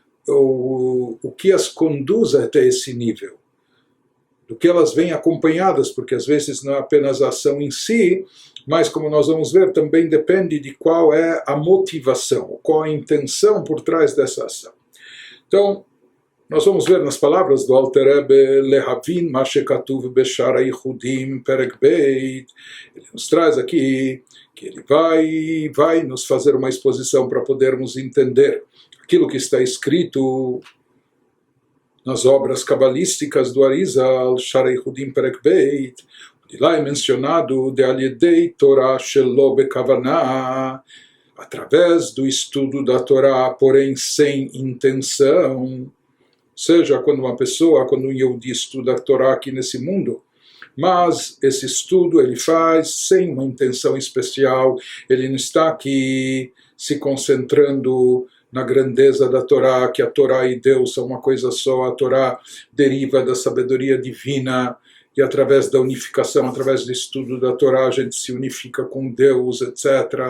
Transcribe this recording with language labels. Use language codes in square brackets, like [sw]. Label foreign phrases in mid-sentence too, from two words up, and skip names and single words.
[pt] o que as conduz até esse nível, do que elas vêm acompanhadas, porque às vezes não é apenas a ação em si, mas como nós vamos ver, também depende de qual é a motivação, qual a intenção por trás dessa ação. Então, nós vamos ver nas palavras do Alter Rebbe, [he] להבין מה שכתוב בשער היחודים פרק ב. [pt] Ele nos traz aqui que ele vai nos fazer uma exposição para podermos entender aquilo que está escrito nas obras cabalísticas do Arizal, Shar hayichudim [he] פרק ב, [pt] onde lá é mencionado de [he] על ידי תורה שלא בכוונה, [pt] através do estudo da Torá, porém sem intenção. Ou seja, quando um Yehudi estuda a Torá aqui nesse mundo, mas esse estudo ele faz sem uma intenção especial, ele não está aqui se concentrando na grandeza da Torá, que a Torá e Deus são uma coisa só, a Torá deriva da sabedoria divina, e através da unificação, através do estudo da Torá, a gente se unifica com Deus, etc.